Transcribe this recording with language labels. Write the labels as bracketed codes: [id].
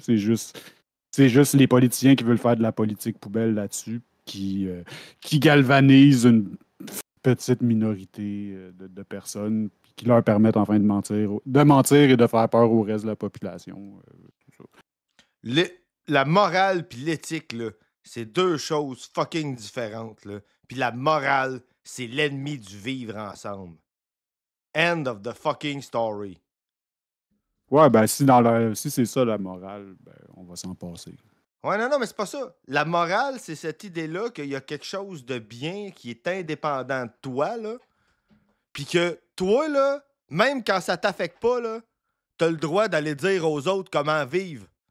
[fr] C'est juste les politiciens qui veulent faire de la politique poubelle là-dessus, qui galvanisent une petite minorité de personnes qui leur permettent enfin de mentir et de faire peur au reste de la population. La morale puis l'éthique, là, c'est deux choses fucking différentes. Là. Puis la morale, c'est l'ennemi du vivre ensemble. [en] End of the fucking story. [fr] Ouais, ben si c'est ça la morale, ben, on va s'en passer. Ouais, non, mais c'est pas ça. La morale, c'est cette idée-là qu'il y a quelque chose de bien qui est indépendant de toi, là. Puis que toi, là, même quand ça t'affecte pas, là, t'as le droit d'aller dire aux autres comment vivre.